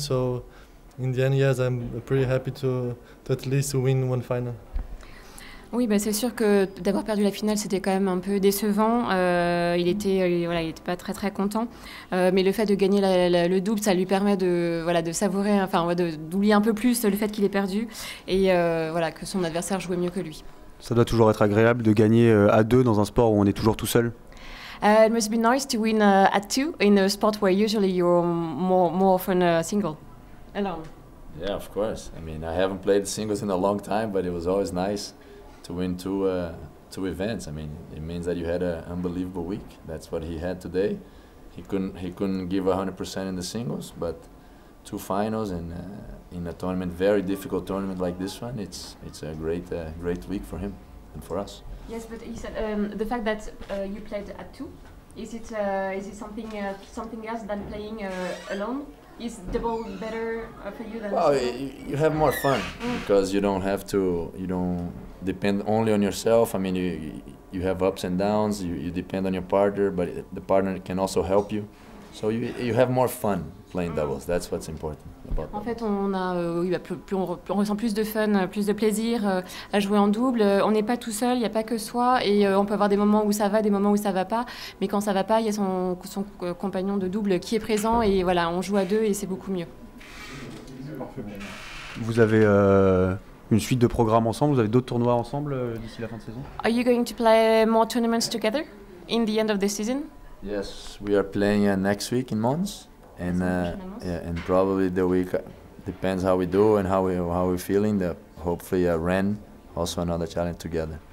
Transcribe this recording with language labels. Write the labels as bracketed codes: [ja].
[en] So in the end, yes, I'm pretty happy to at least win one final. [fr] Oui, bah c'est sûr que d'avoir perdu la finale, c'était quand même un peu décevant. Il était pas très très content. Mais le fait de gagner le double, ça lui permet de savourer, d'oublier un peu plus le fait qu'il ait perdu et que son adversaire jouait mieux que lui. Ça doit toujours être agréable de gagner à deux dans un sport où on est toujours tout seul. [en] It must be nice to win at two in a sport where usually you're more often single. Alone. Yeah, of course. I mean, I haven't played singles in a long time, but it was always nice to win two events. I mean, it means that you had an unbelievable week. That's what he had today. He couldn't give 100% in the singles, but 2 finals and in a tournament, very difficult tournament like this one, it's a great week for him and for us. Yes, but he said the fact that you played at two, is it something else than playing alone? Is double better for you than? Well, you have more fun because you don't depend only on yourself. I mean, you have ups and downs. You depend on your partner, but the partner can also help you. So you have more fun playing doubles. That's what's important about doubles. [fr] En fait, on ressent plus de fun, plus de plaisir à jouer en double. On n'est pas tout seul, il n'y a pas que soi, et on peut avoir des moments où ça va, des moments où ça va pas. Mais quand ça va pas, il y a son compagnon de double qui est présent, et voilà, on joue à deux et c'est beaucoup mieux. Vous avez une suite de programmes ensemble, vous avez d'autres tournois ensemble d'ici la fin de saison? [en] Are you going to play more tournaments together in the end of the season? Yes, we are playing next week in Mons, and probably the week depends how we do and how we're feeling. Hopefully, Rennes, also another challenge together.